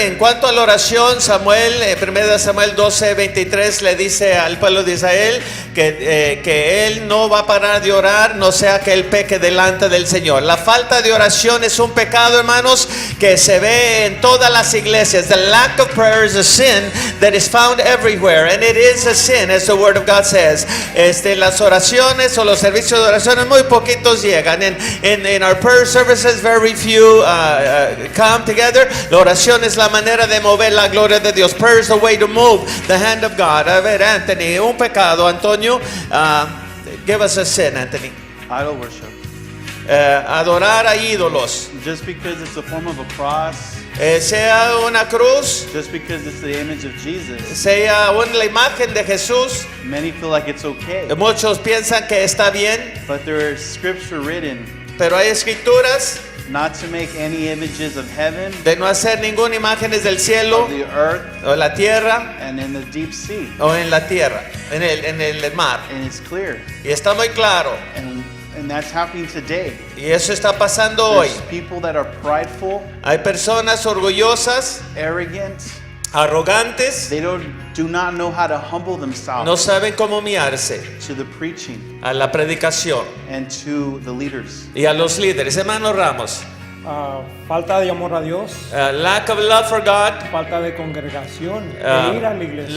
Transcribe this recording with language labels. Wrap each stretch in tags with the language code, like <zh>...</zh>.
<es>En cuanto a la oración, Samuel, 1 Samuel 12:23 le dice al pueblo de Israel que él no va a parar de orar, no sea que él peque delante del Señor. La falta de oración es un pecado, hermanos, que se ve en todas las iglesias.</es> <en>The lack of prayer is a sin that is found everywhere, and it is a sin, as the word of God says.</en> <es>Las oraciones o los servicios de oraciones muy poquitos llegan.</es> <en>In our prayer services, very few come together.</en> <es>La oración es la manera de mover la gloria de Dios.</es> <en>Prayer is the way to move the hand of God.</en> <es>A ver, Anthony, un pecado, Antonio.</es> <en>Give us a sin, Anthony. Idol worship.</en> <es>Adorar a ídolos.</es> <en>Just because it's a form of a cross,</en> <es>Sea una cruz,</es> <en>just because it's the image of Jesus,</en> <es>sea la imagen de Jesús.</es> <en>many feel like it's okay.</en> <es>Muchos piensan que está bien,</es> <en>But there is scripture written</en> <es>pero hay escrituras</es> <en>not to make any images of heaven,</en> <es>de no hacer ninguna imágenes del cielo</es> <en>of the earth,</en> <es>o la tierra</es> <en>and in the deep sea.</en> <es>o en la tierra, en el mar.</es> <en>And it's clear.</en> <es>Y está muy claro.</es> <en>And that's happening today.</en> <es>Y eso está pasando hoy.</es> <en>There's people that are prideful,</en> <es>Hay personas orgullosas,</es> <en>arrogant.</en> <es>arrogantes,</es> <en>They do not know how to humble themselves</en> <es>no saben cómo humillarse</es> <en>to the preaching</en> <es>a la predicación</es> <en>and to the leaders.</en> <es>y a los líderes. Hermano Ramos, Falta de amor a Dios,</es> <en>lack of love for God,</en> <es>falta de congregación, de ir a la iglesia,</es>